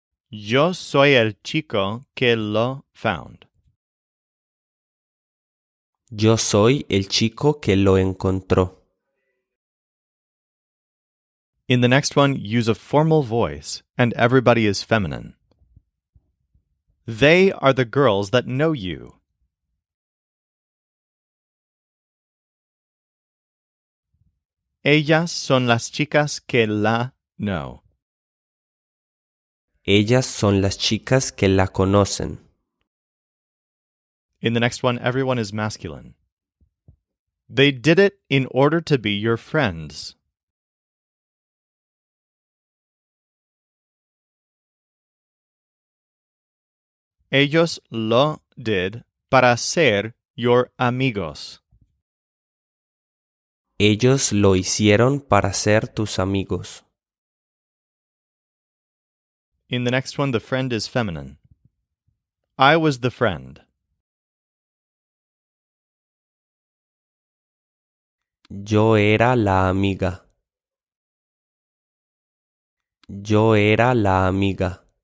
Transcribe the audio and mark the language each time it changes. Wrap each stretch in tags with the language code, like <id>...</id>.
<es>Yo soy el chico que lo</es> <en>found.</en> <es>Yo soy el chico que lo encontró.</es> <en>In the next one, use a formal voice, and everybody is feminine. They are the girls that know you.</en> <es>Ellas son las chicas que la</es> <en>know.</en> <es>Ellas son las chicas que la conocen.</es> <en>In the next one, everyone is masculine. They did it in order to be your friends.</en> <es>Ellos lo</es> <en>did</en> <es>para ser</es> <en>your</en> <es>amigos. Ellos lo hicieron para ser tus amigos.</es> <en>In the next one, the friend is feminine. I was the friend.</en> <es>Yo era la amiga. Yo era la amiga.</es>